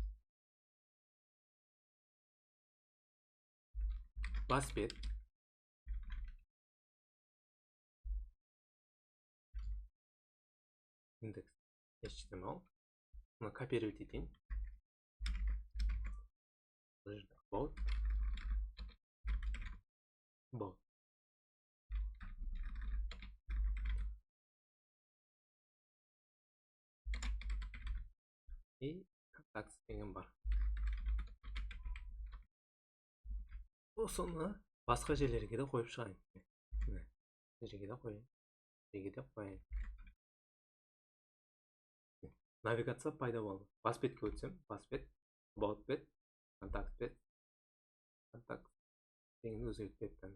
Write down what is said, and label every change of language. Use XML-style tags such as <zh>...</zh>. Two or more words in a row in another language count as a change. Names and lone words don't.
<kk>Бас бет. Индекс HTML. Bunu копировать етейін. Бұл жерде about. About. И контакт деген бар. Осыны басқа жерлерге де қойып шығайын. Жерге де қойайын. Жерге де қойайын. Навигация пайда болды. Бас бетке өтсем, бас бет, about бет, контакт бет, контакт деген өзгертпеппін.</kk>